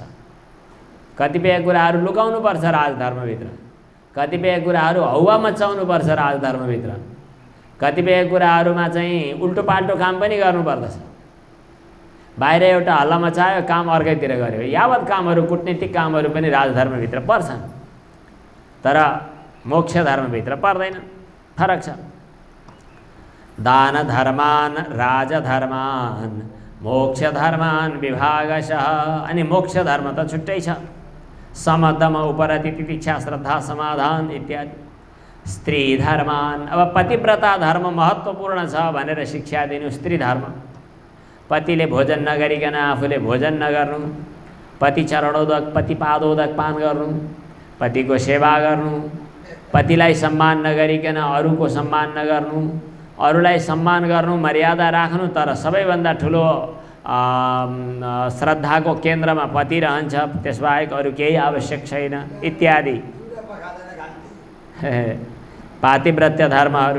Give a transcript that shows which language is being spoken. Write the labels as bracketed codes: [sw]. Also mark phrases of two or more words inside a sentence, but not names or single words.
[ne] कतिपय कुराहरू लुकाउनुपर्छ राजधर्मभित्र, कतिपय कुराहरू हौवा मचाउनुपर्छ राजधर्मभित्र, कतिपय कुराहरूमा चाहिँ उल्टो पाल्टो काम पनि गर्नुपर्दछ। बाहिर एउटा हल्ला मचायो, काम अर्कैतिर गर्यो, यावत कामहरू कूटनीतिक कामहरू पनि राजधर्मभित्र पर्छन्, तर मोक्ष धर्मभित्र पर्दैन, फरक छ। [sa] दान धर्मान राजधर्मान मोक्ष धर्मान विभागशः। [ne] अनि मोक्ष धर्म त छुट्टै छ, समदम उपरति तितिक्षा श्रद्धा समाधान इत्यादि। [sa] स्त्री धर्मान, [ne] अब पतिव्रता धर्म महत्त्वपूर्ण छ भनेर शिक्षा दिनु। स्त्री धर्म, पतिले भोजन नगरिकन आफूले भोजन नगर्नु, पति चरणोदक पति पादोदक पान गर्नु, पतिको सेवा गर्नु, पतिलाई सम्मान नगरिकन अरूको सम्मान नगर्नु, अरूलाई सम्मान गर्नु, मर्यादा राख्नु, तर सबैभन्दा ठुलो श्रद्धाको केन्द्रमा पति रहन्छ, त्यसबाहेक अरू केही आवश्यक छैन इत्यादि पातिव्रत्य धर्महरू।